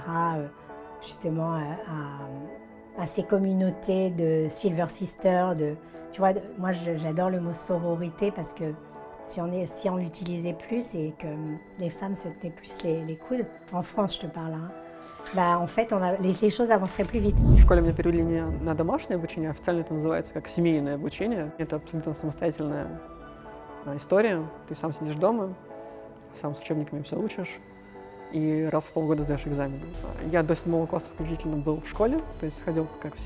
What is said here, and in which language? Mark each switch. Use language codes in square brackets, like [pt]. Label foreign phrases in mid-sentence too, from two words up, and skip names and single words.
[fr] Justement, à ces communautés de Silver Sister. Tu vois, moi, j'adore le mot sororité parce que si on l'utilisait plus et que les femmes se tenaient plus les coudes, en France, je te parle, hein, bah, en fait, les choses avanceraient plus vite. [ru] В школе меня перевели не на домашнее обучение, официально это называется как семейное обучение. Это абсолютно самостоятельная история. Ты сам сидишь дома, сам с учебниками все учишь, и раз в полгода сдаешь экзамен. Я до 7 класса включительно был в школе, то есть ходил как все.